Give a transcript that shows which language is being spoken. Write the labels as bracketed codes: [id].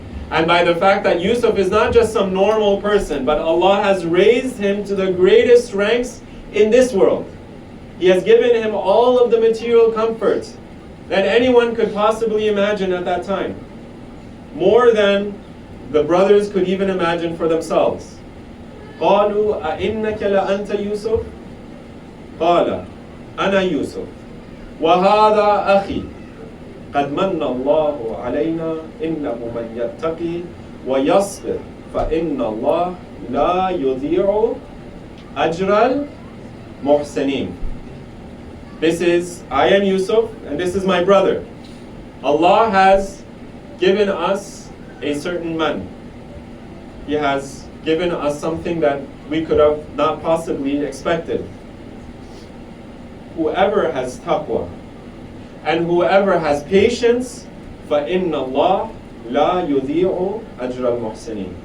[en] And by the fact that Yusuf is not just some normal person, but Allah has raised him to the greatest ranks in this world. He has given him all of the material comforts that anyone could possibly imagine at that time. More than the brothers could even imagine for themselves. [ar] قالوا أئنك لأنت يوسف؟ قال أنا يوسف وهذا أخي قد من الله علينا إنه من يتقي ويصبر فإن الله لا يضيع أجر المحسنين. [en] This is, I am Yusuf, and this is my brother. Allah has given us a certain man. He has given us something that we could have not possibly expected. Whoever has taqwa and whoever has patience, [ar] فَإِنَّ اللَّهَ لَا يُضِيعُ أَجْرَ الْمُحْسِنِينَ.